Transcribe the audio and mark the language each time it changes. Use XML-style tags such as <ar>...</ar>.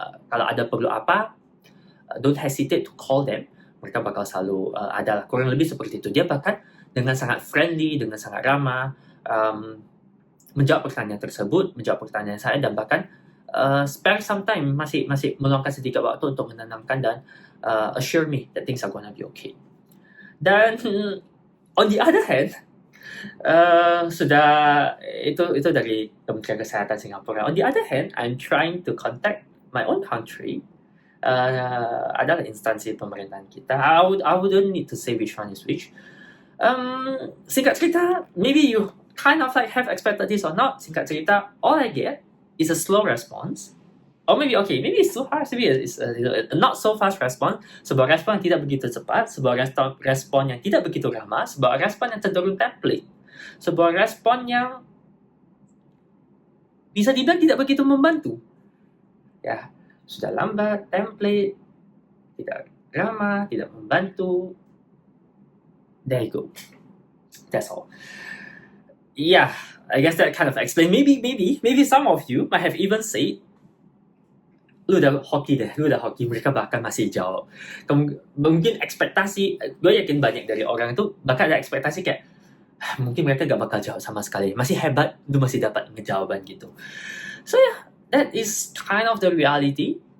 <id>Kalau ada perlu apa,</id> <en>don't hesitate to call them.</en> <id>Mereka bakal selalu ada, kurang lebih seperti itu. Dia bahkan dengan sangat friendly, dengan sangat ramah, menjawab pertanyaan tersebut, menjawab pertanyaan saya, dan bahkan</id> <en>spare some time,</en> <id>masih meluangkan sedikit waktu untuk menenangkan dan</id> <en>assure me that things are gonna be okay. Dan on the other hand,</en> <id>sudah itu dari Kementerian Kesehatan Singapura.</id> <en>On the other hand, I'm trying to contact my own country.</en> <id>Adalah instansi pemerintahan kita.</id> <en>I wouldn't need to say which one is which.</en> <id>Singkat cerita,</id> <en>maybe you kind of like have expected this or not.</en> <id>Singkat cerita,</id> <en>all I get is a slow response. Or maybe it's too harsh. Maybe it's a not so fast response.</en> <id>Sebuah respon yang tidak begitu cepat, sebuah respon yang tidak begitu ramah, sebuah respon yang cenderung template, sebuah respon yang bisa dibilang tidak begitu membantu. Ya, sudah lambat, template, tidak ramah, tidak membantu.</id> <en>There you go. That's all. Yeah, I guess that kind of explain. Maybe some of you might have even said,</en> <id>lu udah hoki, mereka bahkan masih jawab. Mungkin ekspektasi, gue yakin banyak dari orang itu bahkan ada ekspektasi kayak, mungkin mereka gak bakal jawab sama sekali. Masih hebat, lu masih dapat ngejawaban gitu.</id> <en>So yeah, that is kind of the reality.</en>